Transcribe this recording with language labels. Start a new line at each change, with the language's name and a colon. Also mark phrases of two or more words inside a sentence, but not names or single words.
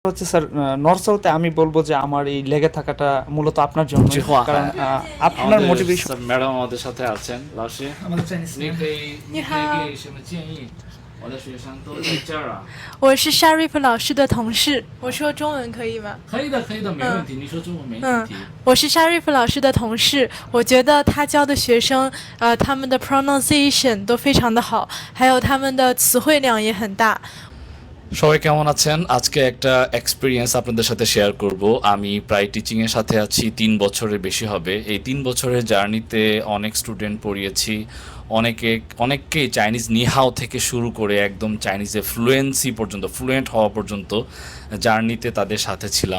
Bangla: হচ্ছে স্যার নর্থ সাউথে আমি বলবো যে আমার এই লেগে থাকাটা মূলত আপনার জন্য, 句话 কারণ আপনার মোটিভেশন। ，Madam আমাদের সাথে আছেন，
Chinese: 老师，
Bangla: আমাদের চাইনিজ
Chinese: 你可以给什么建议？我的学生都在这儿啊。我是 Sharif 老师的同事，我说中文可以吗？可以的，可以的，没问题。你说中文没问题。我是 Sharif 老师的同事，我觉得他教的学生，他们的 pronunciation 都非常的好，还有他们的词汇量也很大。
Bangla: সবাই কেমন আছেন? আজকে একটা এক্সপিরিয়েন্স আপনাদের সাথে শেয়ার করব। আমি প্রায় টিচিংয়ের সাথে আছি 3 বছরের বেশি হবে। এই 3 বছরের জার্নিতে অনেক স্টুডেন্ট পড়িয়েছি, অনেককেই চাইনিজ নিহাও থেকে শুরু করে একদম চাইনিজে ফ্লুয়েন্সি পর্যন্ত, ফ্লুয়েন্ট হওয়া পর্যন্ত জার্নিতে তাদের সাথে ছিলাম।